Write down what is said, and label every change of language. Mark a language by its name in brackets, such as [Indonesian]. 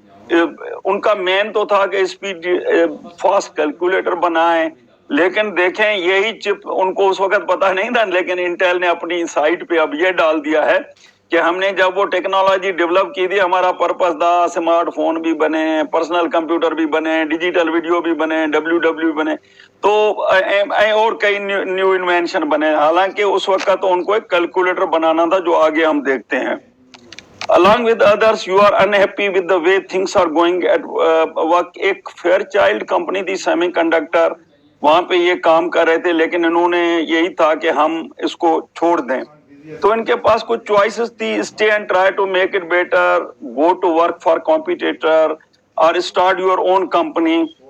[Urdu] ان کا مین تو تھا کہ اسپیڈ فاسٹ کیلکولیٹر بنائیں, لیکن دیکھیں یہی چپ ان کو اس وقت پتا نہیں تھا, لیکن انٹیل نے اپنی سائٹ پہ اب یہ ڈال دیا ہے کہ ہم نے جب وہ ٹیکنالوجی ڈیولپ کی تھی, ہمارا پرپس تھا اسمارٹ فون بھی بنے, پرسنل کمپیوٹر بھی بنے, ڈیجیٹل ویڈیو بھی بنے, WW بنے, تو اور کئی نیو انوینشن بنے. حالانکہ اس وقت تو ان کو ایک کیلکولیٹر بنانا تھا جو آگے ہم دیکھتے ہیں. [English] Along with others, you are unhappy with the way things are going at work. [Urdu] ایک فیئر چائلڈ کمپنی تھی سیمی کنڈکٹر, وہاں پہ یہ کام کر رہے تھے, لیکن انہوں نے یہی تھا کہ ہم اس کو چھوڑ دیں. تو ان کے پاس کچھ چوائسز تھی, [English] stay and try to make it better, go to work for competitor, [Urdu] اور [English] Start your own company.